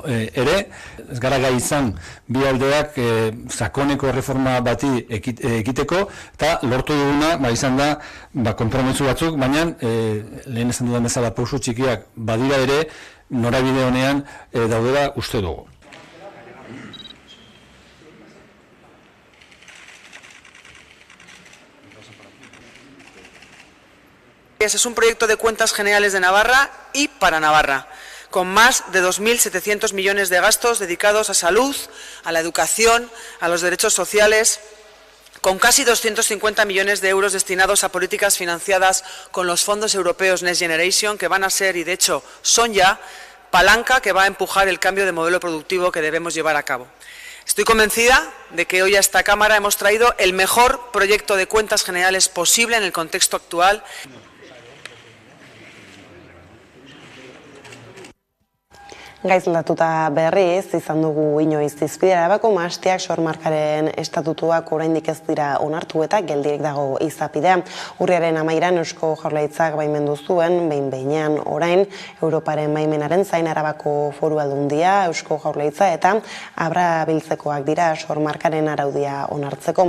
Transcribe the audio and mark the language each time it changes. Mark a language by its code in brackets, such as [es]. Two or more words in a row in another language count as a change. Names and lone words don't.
[eu] ere, ez gara gai izan bi aldeak sakoneko reforma bati ekiteko, eta lortu duguna izan da konpromiso batzuk, baina lehen esan dudan bezala pauso txikiak badira ere norabide honean daudela uste dugu. [es] Es un proyecto de cuentas generales de Navarra y para Navarra, con más de 2.700 millones de gastos dedicados a salud, a la educación, a los derechos sociales, Con casi 250 millones de euros destinados a políticas financiadas con los fondos europeos Next Generation, que van a ser, y de hecho son ya, palanca que va a empujar el cambio de modelo productivo que debemos llevar a cabo. Estoy convencida de que hoy a esta Cámara hemos traído el mejor proyecto de cuentas generales posible en el contexto actual. [eu] Gaizlatuta berriz, izan dugu inoiz izpide Arabako mahastiak sormarkaren estatutuak oraindik ez dira onartu eta geldirik dago izapidea. Urriaren 11an Eusko Jaurlaritzak baimendu zuen, behin-behinean orain, Europaren baimenaren zain Arabako Foru Aldundia, Eusko Jaurlaritza eta Abra biltzekoak dira sormarkaren araudia onartzeko.